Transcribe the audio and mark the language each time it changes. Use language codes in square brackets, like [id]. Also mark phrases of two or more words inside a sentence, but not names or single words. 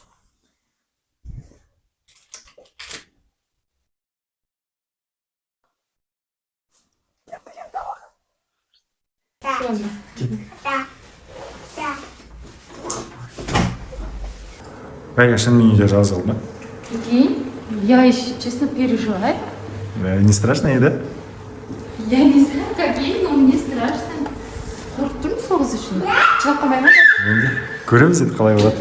[kk] Енді далаға. Рая, шынымен үйде жазылды. [ru] Прикинь, я, если честно, переживаю. Не страшно еді? Я не знаю, как ей, но мне страшно. [kk] Қорқып тұрмын сол қыз үшін. Жылап қалмай ма? Енді көреміз енді қалай болады.